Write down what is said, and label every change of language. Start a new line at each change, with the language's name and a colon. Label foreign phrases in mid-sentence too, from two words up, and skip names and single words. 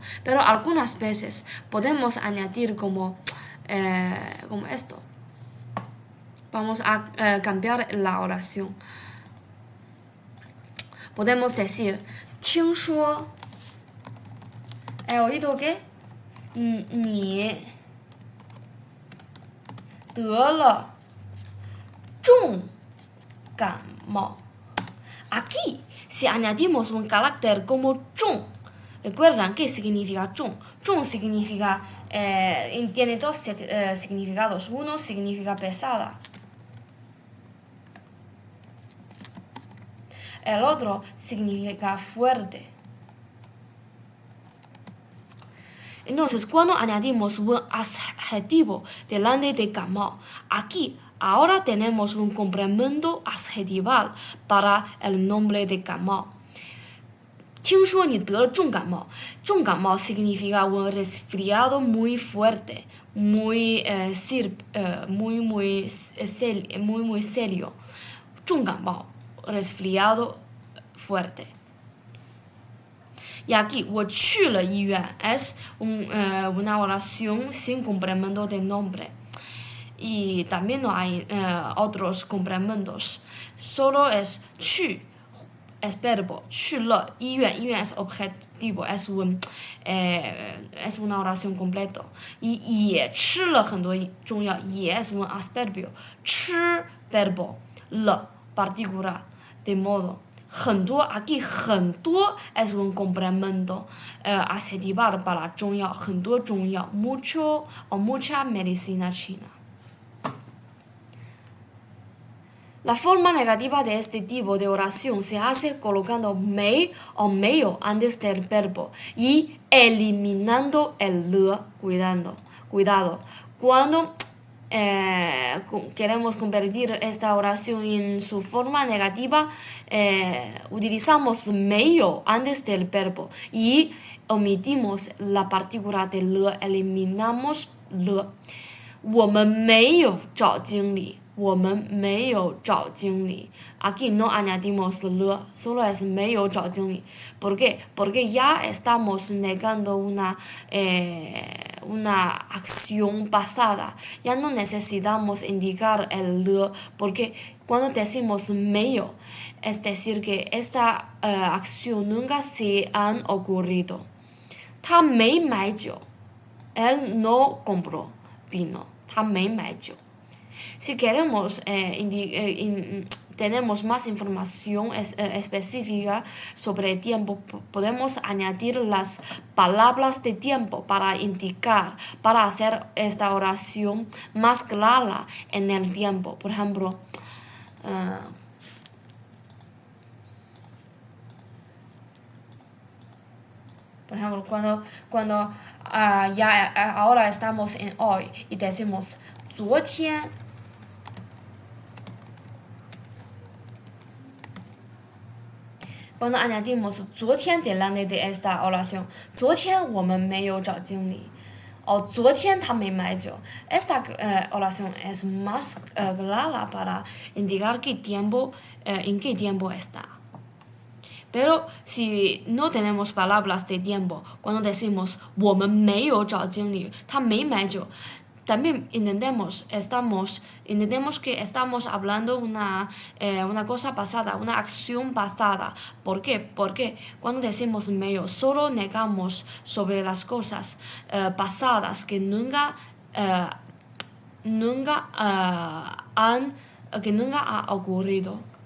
Spanish: Pero algunas veces podemos añadir como esto. Vamos a cambiar la oración. Podemos decir, 听说 he oído que
Chinese: 你得了重感冒。
Spanish: Aquí, si añadimos un carácter como 重 ¿recuerdan qué significa 重? 重 significa, tiene dos significados. Uno significa pesada. El otro significa fuerte. Entonces, cuando añadimos un adjetivo delante de 感冒, aquí ahora tenemos un complemento adjetival para el nombre de 感冒。
Chinese: 听说你得了重感冒，重感冒
Spanish: significa un resfriado muy fuerte, muy serio. 重感冒 resfriado fuerte. Y aquí,
Chinese: 我去了医院
Spanish: es una oración sin complemento de nombre. Y también no hay otros complementos. Solo es 去 es verbo,
Chinese: 去了医院
Spanish: es objetivo, es una oración completa. Y
Chinese: 也吃了很多中药
Spanish: 也 es un adverbio. 吃 verbo, 了 particular, de modo. 很多 aquí 很多 es un complemento adjetival para 中药，
Chinese: 很多中药
Spanish: mucho o mucha medicina china. La forma negativa de este tipo de oración se hace colocando mei o meio antes del verbo y eliminando el le. Cuidado. Cuando queremos convertir esta oración en su forma negativa, utilizamos meio antes del verbo y omitimos la partícula de le, eliminamos le.
Chinese: 我们没有找经理。我们没有找经理。
Spanish: Aquí no añadimos le, solo es
Chinese: 没有找经理。
Spanish: ¿Por qué? Porque ya estamos negando una acción pasada. Ya no necesitamos indicar el le, porque cuando decimos 没有, es decir que esta acción nunca se ha ocurrido.
Chinese: 他没买酒
Spanish: él no compró vino.
Chinese: 他没买酒。
Spanish: Si queremos tenemos más información específica sobre tiempo, podemos añadir las palabras de tiempo para indicar, para hacer esta oración más clara en el tiempo. Por ejemplo, cuando ya ahora estamos en hoy y decimos 昨天 cuando añadimos 昨天 delante de esta oración,
Chinese: 昨天我们没有找经理
Spanish: o
Chinese: 昨天他没买酒
Spanish: esta oración es más clara para indicar en qué tiempo está. Pero si no tenemos palabras de tiempo, cuando decimos
Chinese: 我们没有找经理 他没买酒
Spanish: también entendemos que estamos hablando una cosa pasada, una acción pasada. ¿Por qué? Porque cuando decimos medio, solo negamos sobre las cosas pasadas que nunca ha ocurrido.